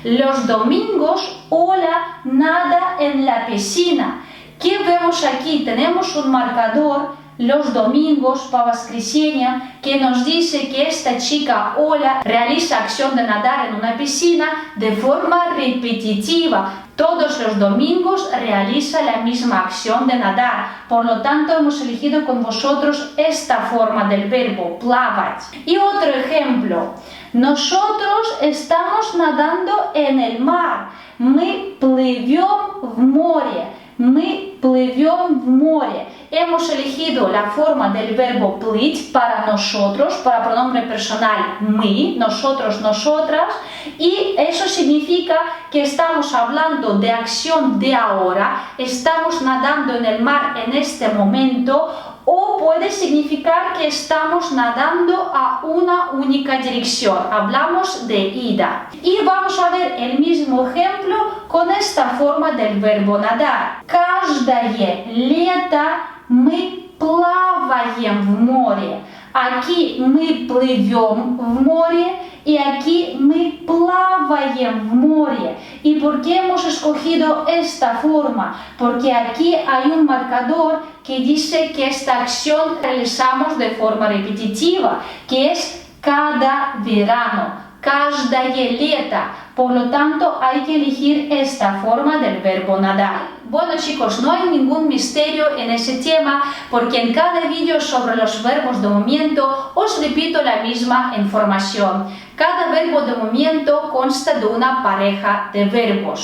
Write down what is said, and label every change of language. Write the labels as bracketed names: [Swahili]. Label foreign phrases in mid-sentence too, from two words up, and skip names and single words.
[Spanish] Los domingos Ola nada en la piscina. ¿Qué vemos aquí? Tenemos un marcador, los domingos, para воскресенье, que nos dice que esta chica Ola realiza acción de nadar en una piscina de forma repetitiva. Todos los domingos realiza la misma acción de nadar. Por lo tanto, hemos elegido con vosotros esta forma del verbo, плавать. Y otro ejemplo. Nosotros estamos nadando en el mar. [Russian] Мы плывем в море. Мы плывем в море. [Spanish] Hemos elegido la forma del verbo плыть para nosotros, para pronombre personal мы, nosotros, nosotras, y eso significa que estamos hablando de acción de ahora, estamos nadando en el mar en este momento, o puede significar que estamos nadando a una única dirección, hablamos de ida. Y vamos a ver el mismo ejemplo con esta forma del verbo надar. [Russian] Каждое лето мы плаваем в море. [Spanish] Aquí [Russian] мы плывем в море [Spanish] y aquí [Russian] мы плаваем в море. [Spanish] ¿Y por qué hemos escogido esta forma? Porque aquí hay un marcador que dice que esta acción realizamos de forma repetitiva, que es cada verano, [Russian] каждое лето. [Spanish] Por lo tanto, hay que elegir esta forma del verbo nadar. Bueno chicos, no hay ningún misterio en ese tema porque en cada vídeo sobre los verbos de movimiento os repito la misma información. Cada verbo de movimiento consta de una pareja de verbos.